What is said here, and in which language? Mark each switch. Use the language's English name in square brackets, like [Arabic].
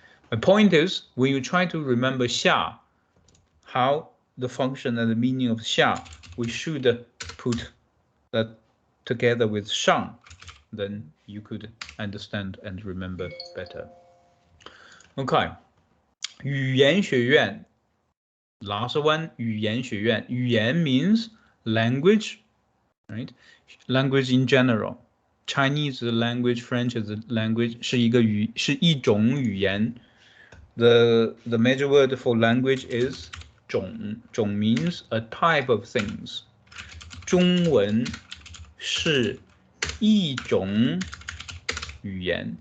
[English] My point is, when you try to remember 下, how the function and the meaning of 下, we should put that together with 上, then you could understand and remember better. Okay. [Chinese] 语言学院 [English] Last one, [Chinese] 语言学院. [English] 语言 means language, right? Language in general. Chinese language, French language [Chinese] 是一种语言. [English] The major word for language is 种. [Chinese] 种 [English] means a type of things. [Chinese] 中文是一种语言.